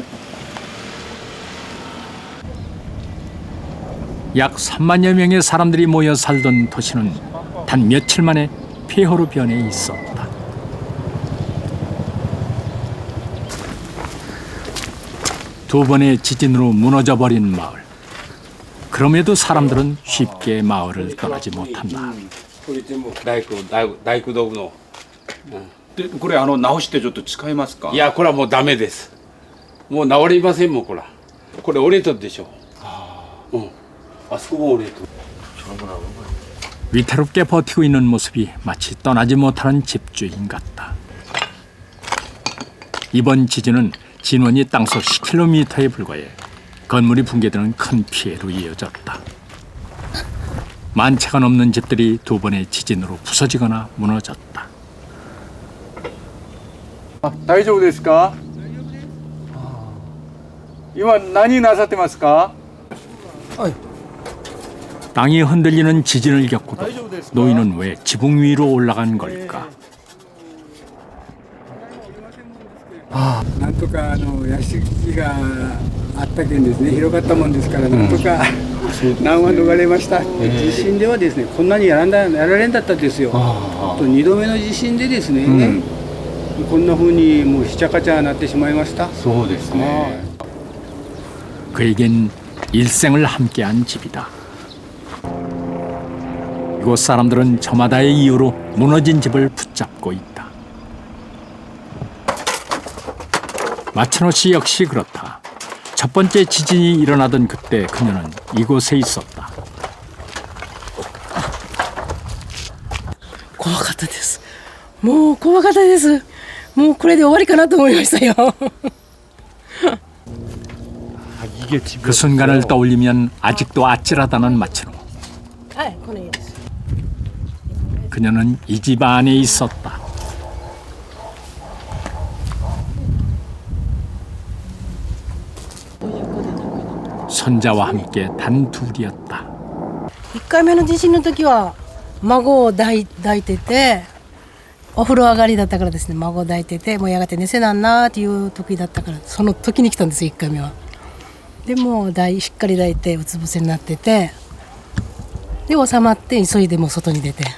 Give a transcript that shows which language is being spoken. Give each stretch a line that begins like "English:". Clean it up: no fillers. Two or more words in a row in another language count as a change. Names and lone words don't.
Korean: 약 3만여 명의 사람들이 모여 살던 도시는 단 며칠 만에 폐허로 변해 있었다. 두 번의 지진으로 무너져버린 마을. 그럼에도 사람들은 쉽게 마을을 떠나지 못한다.
Japanese: 大工道具の。でこれ直してちょっと使いますか。いやこれはもうダメです。もう治りませんもんこれ。これ折れたでしょ。うん。あそこも折れた。
Korean: 위태롭게 버티고 있는 모습이 마치 떠나지 못하는 집주인 같다. 이번 지진은 진원이 땅속 10km에 불과해 건물이 붕괴되는 큰 피해로 이어졌다. 만 채가 넘는 집들이 두 번의 지진으로 부서지거나 무너졌다.
Japanese: 大丈夫ですか？今何なさってますか？
Korean: 땅이 흔들리는 지진을 겪고도 노인은 왜 지붕 위로 올라간 걸까?
Japanese: なんとか屋敷があったけんですね、広がったもんですからなんとか難は逃れました。地震ではですね、こんなにやられんだったですよ。と2度目の地震でですね、こんな風にもうひちゃかちゃなってしまいました。そうですね。
Korean: 그에겐 일생을 함께한 집이다. 이곳 사람들은 저마다의 이유로 무너진 집을 붙잡고 있다. 마츠노 씨 역시 그렇다. 첫 번째 지진이 일어나던 그때 그녀는 이곳에 있었다.
Japanese: 怖かったです。もう怖かったです。もうこれで終わりかなと思いましたよ。
Korean: 그 순간을 떠올리면 아직도 아찔하다는 마츠노.
Japanese: はいこの家です
Korean: 그녀는 이 집 안에 있었다. 손자와 함께 단둘이었다.
Japanese: 1 回目の地震の時は孫を抱いててお風呂上がりだったからですね孫を抱いててもうやがて寝せなんなっていう時だったからその時に来たんですよ1回目は。でもうしっかり抱いてうつ伏せになっててで収まって急いでもう外に出て